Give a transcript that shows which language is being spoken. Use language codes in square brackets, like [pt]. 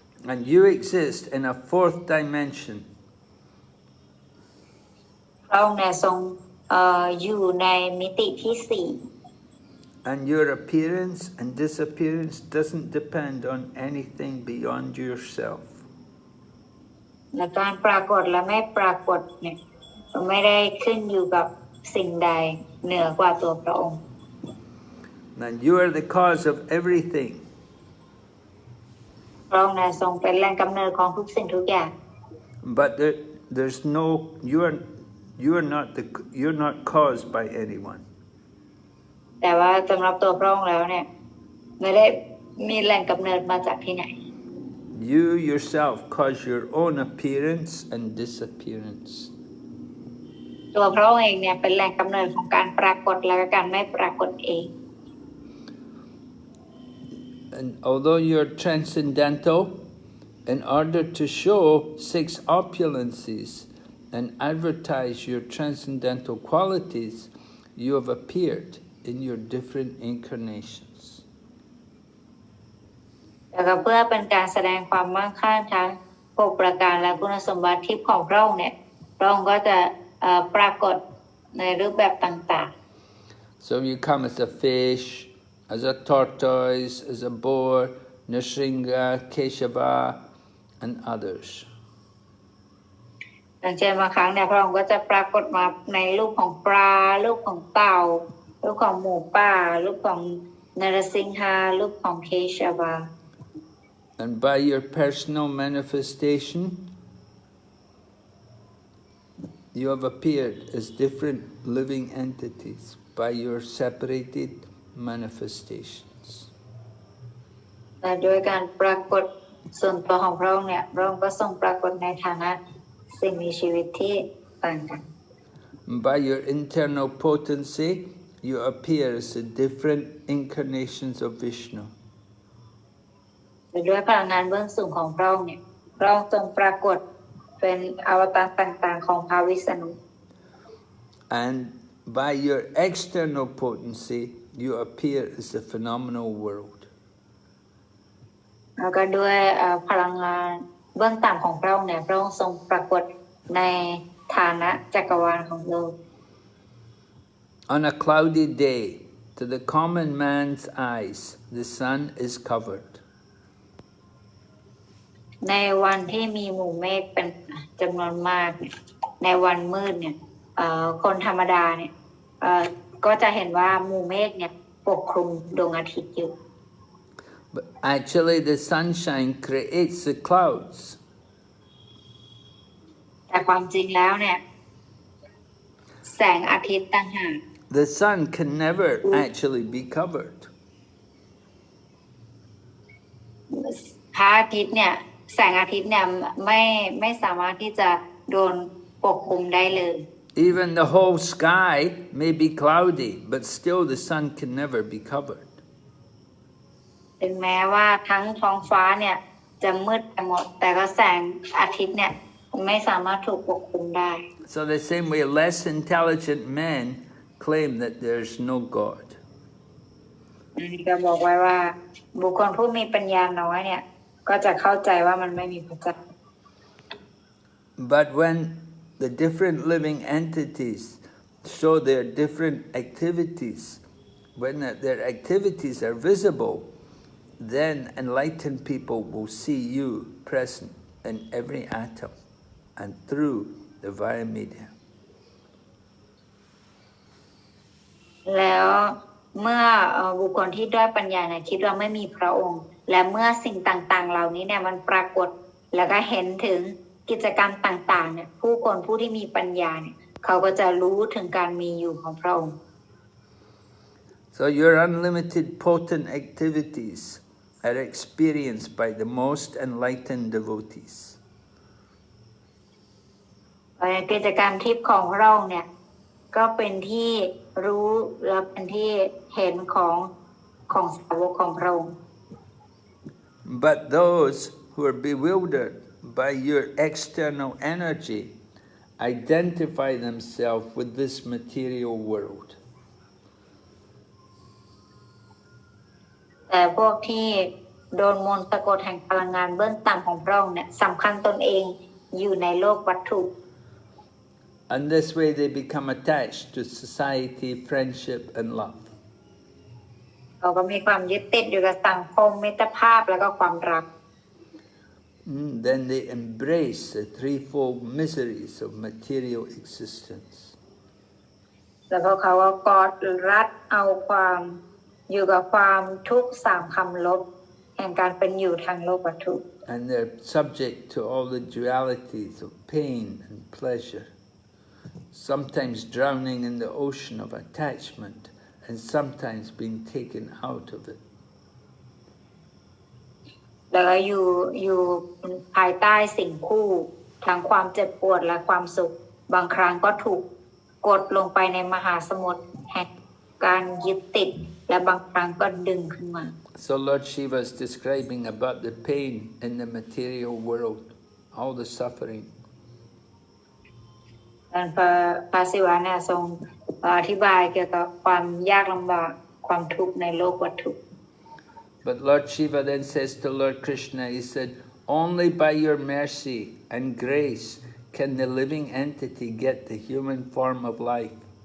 [en] And you exist in a 4th dimension. [th] พระองค์เนี่ยทรงอยู่ในมิติที่4 [en] And your appearance and disappearance doesn't depend on anything beyond yourself. [th] และการปรากฏและไม่ปรากฏเนี่ยไม่ได้ขึ้นอยู่กับสิ่งใดเหนือกว่าตัวพระองค์ [en] And you are the cause of everything. [th] พระองค์เนี่ยทรงเป็นแหล่งกำเนิดของทุกสิ่งทุกอย่าง [en] But there's no, you're not caused by anyone. [th] แต่ว่าสำหรับตัวพระองค์แล้วเนี่ยไม่ได้มีแหล่งกำเนิดมาจากที่ไหน [en] You yourself cause your own appearance and disappearance. [th] ตัวพระองค์เองเนี่ยเป็นแหล่งกำเนิดของการปรากฏและการไม่ปรากฏเอง [en] And although you're transcendental, in order to show 6 opulences and advertise your transcendental qualities, you have appeared in your different incarnations. [th] แต่ก็เพื่อเป็นการแสดงความมั่งคั่งทั้ง6ประการและคุณสมบัติทิพย์ของพระองค์เนี่ยพระองค์ก็จะปรากฏในรูปแบบต่างๆ [en] So you come as a fish, as a tortoise, as a boar, Narasimha, Keshava, and others. [th] อย่างเช่นบางครั้งเนี่ยพระองค์ก็จะปรากฏมาในรูปของปลารูปของเต่ารูปของหมูป่ารูปของนรสิงหารูปของเคชวา [en] And by your personal manifestation, you have appeared as different living entities by your separated manifestations. [th] และโดยการปรากฏส่วนตัวของพระองค์เนี่ยพระองค์ก็ทรงปรากฏในฐานะสิ่งมีชีวิตที่ต่างกัน [en] By your internal potency, you appear as the different incarnations of Vishnu. [th] ด้วยพลังงานเบื้องสูงของพระองค์เนี่ยพระองค์ทรงปรากฏเป็นอวตารต่างๆของพระวิษณุ [en] And by your external potency, you appear as the phenomenal world. [th] แล้วก็ด้วยพลังงานเบื้องต่ำของพระองค์เนี่ยพระองค์ทรงปรากฏในฐานะจักรวาลของโลก [en] On a cloudy day, to the common man's eyes, the sun is covered. [th] ในวันที่มีหมู่เมฆเป็นจำนวนมากในวันมืดเนี่ยคนธรรมดาเนี่ยก็จะเห็นว่าหมู่เมฆเนี่ยปกคลุมดวงอาทิตย์อยู่ [en] But actually the sunshine creates the clouds. [th] แต่ความจริงแล้วเนี่ยแสงอาทิตย์ต่างหาก [en] The sun can never actually be covered. [th] พระอาทิตย์เนี่ยแสงอาทิตย์เนี่ยไม่สามารถที่จะโดนปกคลุมได้เลย [en] Even the whole sky may be cloudy, but still the sun can never be covered. [th] ถึงแม้ว่าทั้งท้องฟ้าเนี่ยจะมืดไปหมดแต่ก็แสงอาทิตย์เนี่ยไม่สามารถถูกปกคลุมได้ [en] So the same way less intelligent men claim that there's no God. [th] ก็บอกไว้ว่าบุคคลผู้มีปัญญาน้อยเนี่ยก็จะเข้าใจว่ามันไม่มีพระเจ้า [en] But when the different living entities show their different activities when their activities are visible, then enlightened people will see you present in every atom and through the via media. [th] แล้วเมื่อบุคคลที่ด้อยปัญญาเนี่ยคิดว่าไม่มีพระองค์และเมื่อสิ่งต่างๆเหล่านี้เนี่ยมันปรากฏแล้วก็เห็นถึงกิจกรรมต่างๆเนี่ยผู้ที่มีปัญญาเนี่ยเขาก็จะรู้ถึงการมีอยู่ของพระองค์ [en] So your unlimited potent activities are experienced by the most enlightened devotees. [th] กิจกรรมทิพย์ของพระองค์เนี่ยก็เป็นที่รู้และเป็นที่เห็นของสาวกของพระองค์ [en] But those who are bewildered by your external energy identify themselves with this material world. [th] แต่พวกที่โดนมนต์สะกดแห่งพลังงานเบื้องต่ำของพระองค์เนี่ยสำคัญตนเองอยู่ในโลกวัตถุ [en] And this way they become attached to society, friendship and love. [th] เขาก็มีความยึดติดอยู่กับสังคมมิตรภาพแล้วก็ความรัก [en] Then they embrace the threefold miseries of material existence. [th] แล้วก็เขาก็กอดรัดเอาความอยู่กับความทุกข์สามคำลบแห่งการเป็นอยู่ทางโลกวัตถุ [en] And they're subject to all the dualities of pain and pleasure, sometimes drowning in the ocean of attachment and sometimes being taken out of it. [th] แล้วก็อยู่ภายใต้สิ่งคู่ทั้งความเจ็บปวดและความสุขบางครั้งก็ถูกกดลงไปในมหาสมุทรแห่งการยึดติดและบางครั้งก็ดึงขึ้นมา [en] So Lord Shiva is describing about the pain in the material world, all the suffering. [th] พระศิวะเนี่ยทรงอธิบายเกี่ยวกับความยากลำบากความทุกข์ในโลกวัตถุ [en] But Lord Shiva then says to Lord Krishna, he said, only by your mercy and grace can the living entity get the human form of life.